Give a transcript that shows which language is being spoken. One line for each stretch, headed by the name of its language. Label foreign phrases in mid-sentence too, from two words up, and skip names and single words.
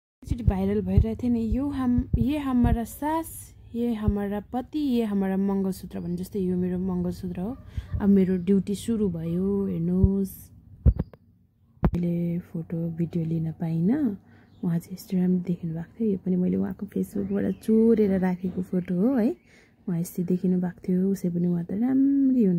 Nepali: एकचोटि भाइरल भइरहेको थियो नि
Hindi: ये हमारा सास ये हमारा पति ये हमारा मङ्गलसूत्र
Nepali: भने जस्तै यो मेरो मङ्गलसूत्र हो। अब मेरो ड्युटी सुरु भयो हेर्नुहोस्। मैले फोटो भिडियो लिन पाइनँ, उहाँ चाहिँ इन्स्टाग्राम देख्नु भएको थियो। यो पनि मैले उहाँको फेसबुकबाट चोरेर राखेको फोटो हो है। उहाँ यस्तै देखिनु भएको थियो। उसै पनि उहाँ त राम्रै हुनु।